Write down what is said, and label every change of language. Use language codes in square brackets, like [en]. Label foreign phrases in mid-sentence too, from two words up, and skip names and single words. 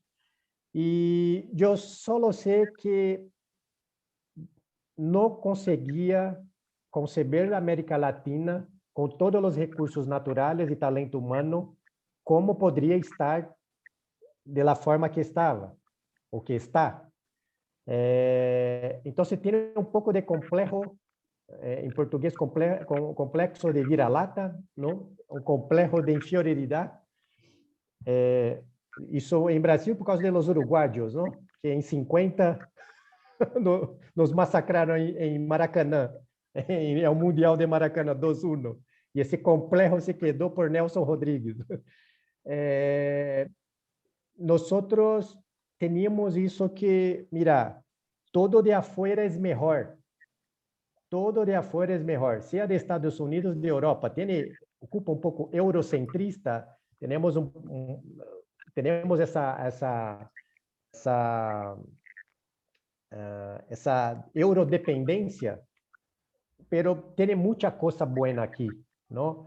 [es] Y yo solo sé que no conseguía conceber la América Latina con todos los recursos naturales y talento humano, cómo podría estar de la forma que estaba o que está. Entonces tiene un poco de complejo, en portugués [pt] complexo de vira-lata, [es] ¿no? Un complejo de inferioridad. [pt] Isso em Brasil por causa dos uruguaios, não? Que em 50 nos massacraram em Maracanã, é o Mundial de Maracanã 2-1. E esse complexo se quedou por Nelson Rodrigues. [es] nosotros teníamos eso que, mira, todo de afuera es mejor. Todo de afuera es mejor, sea de Estados Unidos, de Europa. Ocupa un poco eurocentrista. Tenemos esa eurodependencia, pero tiene mucha cosa buena aquí, ¿no?